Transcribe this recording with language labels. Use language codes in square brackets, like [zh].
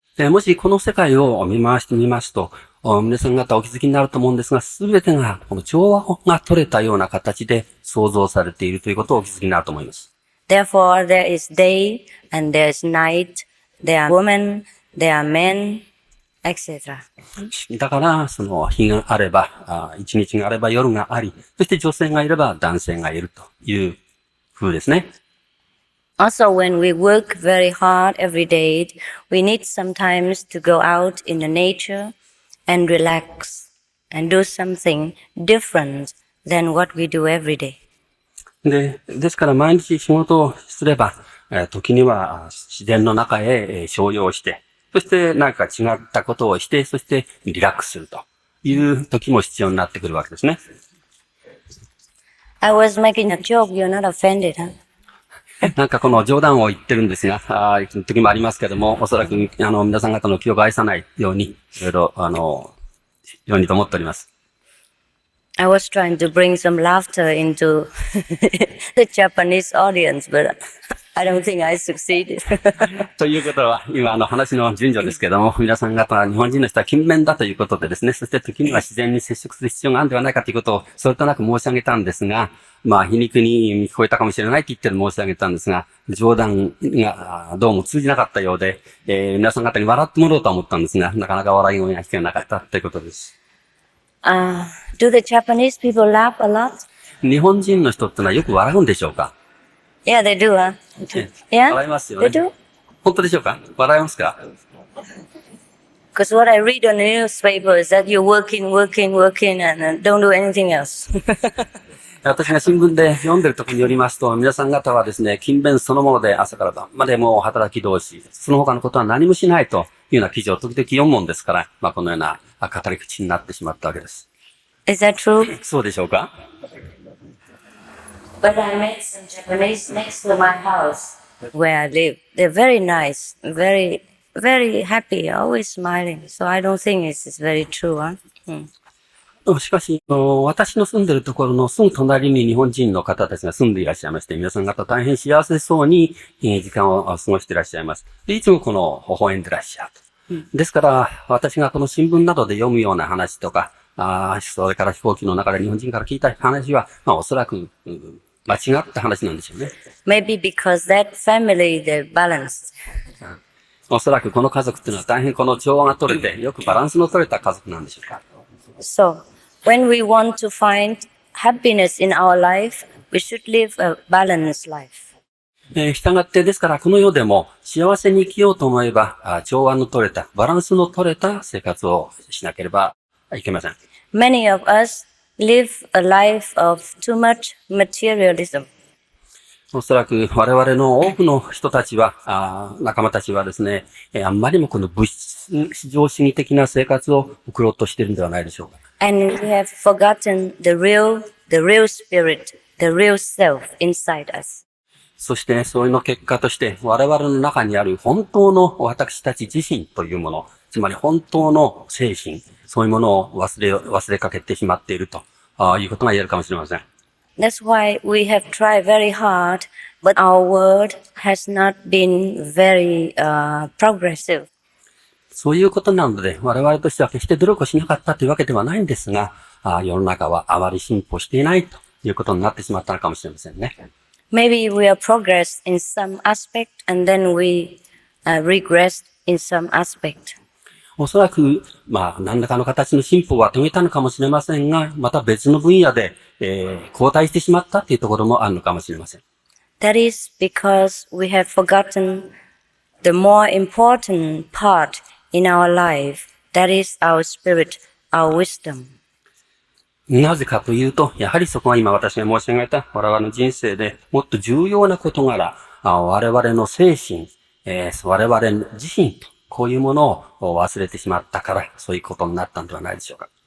[ja] もしこの世界を見回してみますと、皆さん方お気づきになると思うんですが、すべてがこの調和が取れたような形で創造されているということをお気づきになると思います。 [en] Therefore, there is day and there is night, there are women, there are men, etc. [ja] だから、日があれば、一日があれば夜があり、そして女性がいれば男性がいるという風ですね。 [en] Also, when we work very hard every day, we need sometimes to go out in the nature and relax and do something different than what we do every day. [ja] ですから毎日仕事をすれば、時には自然の中へ商用して、そして何か違ったことをして、そしてリラックスするという時も必要になってくるわけですね。 [en] I was making a joke, you're not offended, huh? [ja] なんかこの冗談を言ってるんですが、時もありますけども、おそらく皆さん方の気を害さないように、いろいろようにと思っております。 [en] I was trying to bring some laughter into the Japanese audience, but I don't think I succeeded. [ja] ということは、今話の順序ですけども、皆さん方、日本人の人は勤勉だということでですね、そして時には自然に接触する必要があるんではないかということを、それとなく申し上げたんですが、皮肉に聞こえたかもしれないって言って申し上げたんですが、冗談がどうも通じなかったようで、皆さん方に笑ってもらおうと思ったんですが、なかなか笑い声が聞けなかったということです。 [en] Do the Japanese people laugh a lot? [ja] 日本人の人ってのはよく笑うんでしょうか？ [en] Yeah, they do, huh? Yeah? [ja] 笑いますよね。 [en] They do? [ja] 本当でしょうか？笑いますか？ [en] Because what I read on the newspaper is that you're working and don't do anything else. [ja] 私が新聞で読んでる時によりますと、皆さん方はですね、勤勉そのもので朝から晩までもう働き通し、その他のことは何もしないというような記事を時々読むもんですから、このような語り口になってしまったわけです。 [en] Is that true? [ja] そうでしょうか？ [en] But I met some Japanese next to my house where I live. They're very nice, very, very happy, always smiling. So I don't think it's very true, huh? [ja] しかし、私の住んでるところのすぐ隣に日本人の方たちが住んでいらっしゃいまして、皆さん方大変幸せそうに時間を過ごしていらっしゃいます。で、いつも微笑んでいらっしゃると。ですから、私がこの新聞などで読むような話とか、それから飛行機の中で日本人から聞いた話は、おそらく、間違った話なんでしょうね。 [en] Maybe because that family, they're balanced. [ja] おそらくこの家族っていうのは大変この調和が取れて、よくバランスの取れた家族なんでしょうか。 [en] So, when we want to find happiness in our life, we should live a balanced life. [ja] したがって、ですからこの世でも幸せに生きようと思えば、調和の取れた、バランスの取れた生活をしなければいけません。 [en] Many of us live a life of too much materialism. [ja] おそらく我々の多くの人たちは、仲間たちはですね、あんまりもこの物質至上主義的な生活を送ろうとしているんではないでしょうか。 [en] And we have forgotten the real spirit, the real self inside us. [ja] そしてそれの結果として我々の中にある本当の私たち自身というもの、つまり本当の精神、そういうものを忘れかけてしまっているということが言えるかもしれません。 [en] That's why we have tried very hard, but our world has not been very progressive. [ja] そういうことなので、我々としては決して努力をしなかったというわけではないんですが、世の中はあまり進歩していないということになってしまったのかもしれませんね。 [en] Maybe we are progressed in some aspect and then we regressed in some aspect. [ja] おそらく、何らかの形の進歩は遂げたのかもしれませんが、また別の分野で、後退してしまったというところもあるのかもしれません。 [en] That is because we have forgotten the more important part in our life. That is our spirit, our wisdom. [ja] なぜかというと、やはりそこが今私が申し上げた我々の人生でもっと重要な事柄、我々の精神、我々自身と、こういうものを忘れてしまったから、そういうことになったのではないでしょうか。